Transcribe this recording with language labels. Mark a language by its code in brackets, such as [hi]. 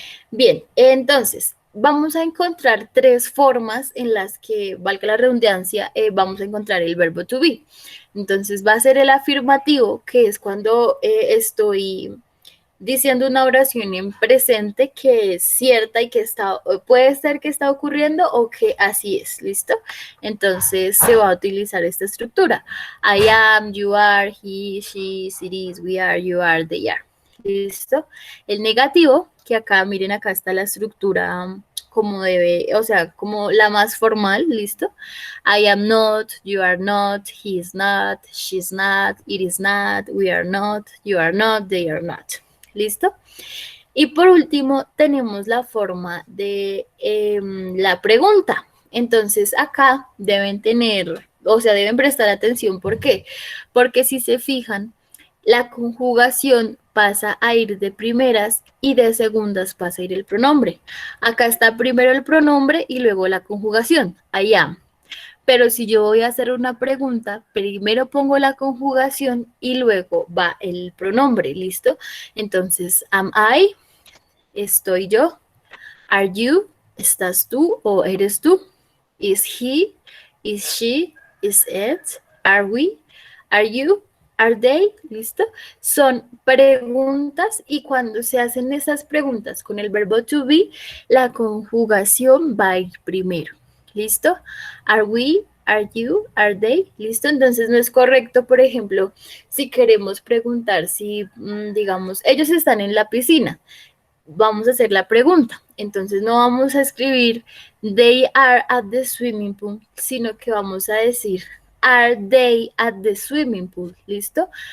[es] Bien, entonces vamos a encontrar tres formas en las que, valga la redundancia, vamos a encontrar el verbo to be. Entonces va a ser el afirmativo, que es cuando estoy diciendo una oración en presente que es cierta y que está, puede ser que está ocurriendo o que así es, ¿listo? Entonces se va a utilizar esta estructura. [en] I am, you are, he, she, it is, we are, you are, they are. [es] ¿Listo? El negativo, que acá, miren, acá está la estructura como debe, o sea, como la más formal, ¿listo? [en] I am not, you are not, he is not, she's not, it is not, we are not, you are not, they are not. [es] ¿Listo? Y por último, tenemos la forma de la pregunta. Entonces, acá deben tener, o sea, deben prestar atención. ¿Por qué? Porque si se fijan, la conjugación pasa a ir de primeras y de segundas pasa a ir el pronombre. Acá está primero el pronombre y luego la conjugación, [en] I am. [es] Pero si yo voy a hacer una pregunta, primero pongo la conjugación y luego va el pronombre, ¿listo? [en] Entonces, am I, [es] estoy yo, [en] are you, [es] estás tú o eres tú, [en] is he, is she, is it, are we, are you, are they, [es] ¿listo? Son preguntas y cuando se hacen esas preguntas con el verbo to be, la conjugación va a ir primero, ¿listo? [en] Are we, are you, are they, [es] ¿listo? Entonces no es correcto, por ejemplo, si queremos preguntar si, digamos, ellos están en la piscina, vamos a hacer la pregunta. Entonces no vamos a escribir [en] they are at the swimming pool, [es] sino que vamos a decir [en] are they at the swimming pool, [es] ¿listo?